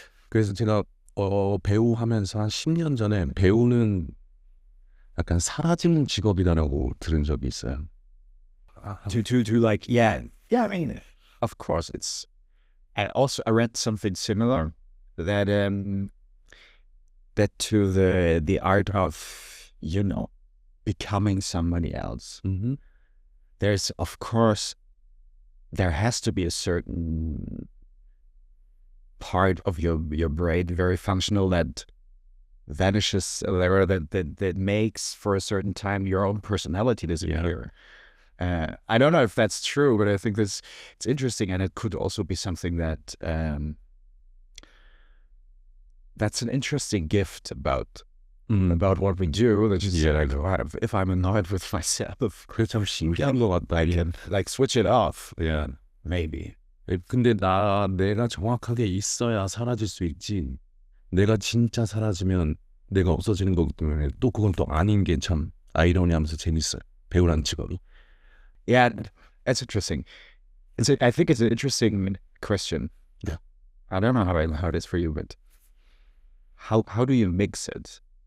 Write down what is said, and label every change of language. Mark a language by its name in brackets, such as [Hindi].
[Korean] 그래서 제가 배우 하면서 한 10년 전에 배우는 약간 사라지는 직업이다라고 들은 적이 있어요. [English] to like, I mean, of course it's. And also, I read something similar that that to the art of becoming somebody else. There's, of course, there has to be a certain part of your brain, very functional, that vanishes, or that makes for a certain time your own personality disappear. I don't know if that's true, but I think it's interesting, and it could also be something that that's an interesting gift about what we do. That just if I'm annoyed with myself, [Korean] 그게 참 신기한 것 같다. [English] I can like switch it off. Yeah. Maybe. [Korean] 근데 내가 정확하게 있어야 사라질 수 있지. 내가 진짜 사라지면 내가 없어지는 거기 때문에 또 그건 또 아닌 게 참 아이러니하면서 재밌어요. 배우라는 직업이. [English] Yeah, that's interesting. I think it's an interesting question. Yeah. I don't know how it is for you, but how do you mix it?